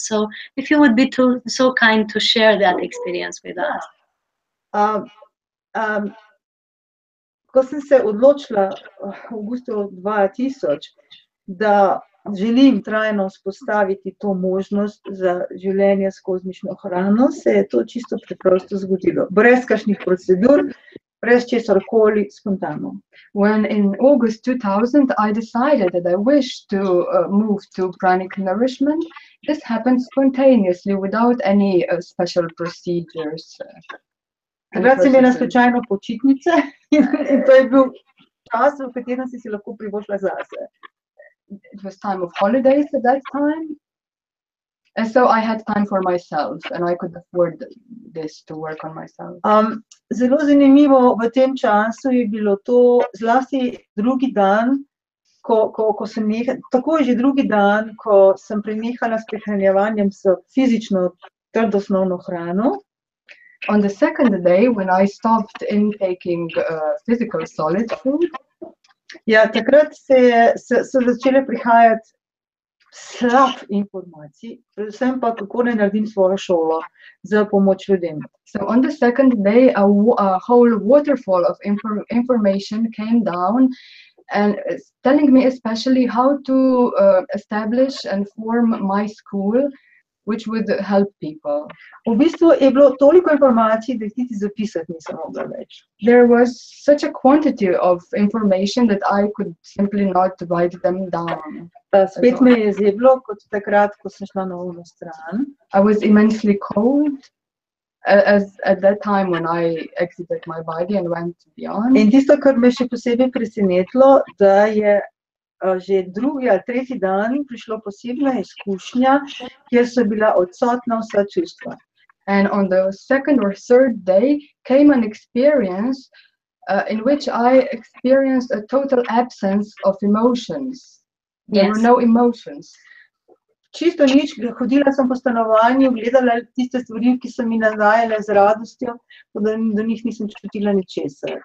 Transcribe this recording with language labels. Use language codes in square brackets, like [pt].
[en] So if you would be so kind to share that experience with us. [sl] Ko sem se odločila v avgustu 2000, da želim trajno vzpostaviti to možnost za življenje s kozmično hrano, se je to čisto preprosto zgodilo. Brez kakšnih procedur, brez česarkoli, spontano. [en] When in August 2000 I decided that I wish to move to pranic nourishment, this happened spontaneously without any special procedures. [sl] Takrat sem imela slučajno počitnice in to je bil čas, v katerem si lahko privoščila zase. [en] It was time of holidays at that time, and so I had time for myself, and I could afford this to work on myself. [sl] Zelo zanimivo v tem času je bilo to, zlasti drugi dan, ko sem takoj že drugi dan, ko sem prenehala s prehranjevanjem s fizično trdosnovno hrano. [en] On the second day, when I stopped intaking physical solid food, [sl] takrat so začele prihajati slab informacij, predvsem pa kako naj naredim svojo šolo za pomoč ljudem. [en] So on the second day, a whole waterfall of information came down, and telling me especially how to establish and form my school, which would help people. [sl] V bistvu je bilo toliko informacij, da jih niti zapisati nisem mogla več. [en] There was such a quantity of information that I could simply not write them down. [sl] Spet me je zeblo, kot takrat, ko sem šla na ono stran. [en] I was immensely cold as at that time when I exited my body and went beyond. [sl] In tisto, kar me še posebej presenetilo, da je že drugi ali tretji dan prišlo posebna izkušnja, kjer so bila odsotna vsa čustva. [en] And on the second or third day came an experience in which I experienced a total absence of emotions. There were no emotions. [sl] Čisto nič, hodila sem po stanovanju, gledala tiste stvari, ki so mi navajale z radostjo, da do njih nisem čutila ničesar.